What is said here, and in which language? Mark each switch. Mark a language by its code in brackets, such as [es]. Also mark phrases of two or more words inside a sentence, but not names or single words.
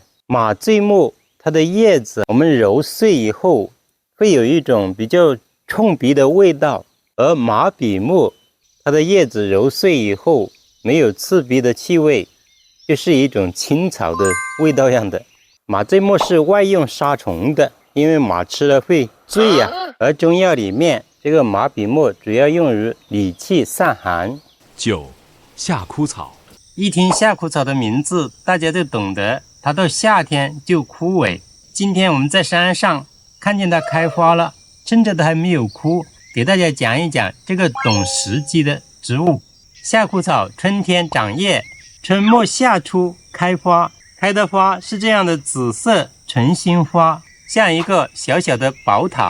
[zh] 馬醉木它的葉子我們揉碎以後會有一種比較衝鼻的味道，而馬比木它的葉子揉碎以後沒有刺鼻的氣味，就是一種青草的味道樣的。馬醉木是外用殺蟲的，因為馬吃了會醉呀。而中藥裡面這個馬比木主要用於理氣散寒。 9. 夏枯草。一聽夏枯草的名字，大家就懂得它到夏天就枯萎。今天我們在山上看見它開花了，趁着它還沒有枯，給大家講一講這個懂時機的植物。夏枯草春天長葉，春末夏初開花，開的花是這樣的紫色晨星花，像一個小小的寶塔。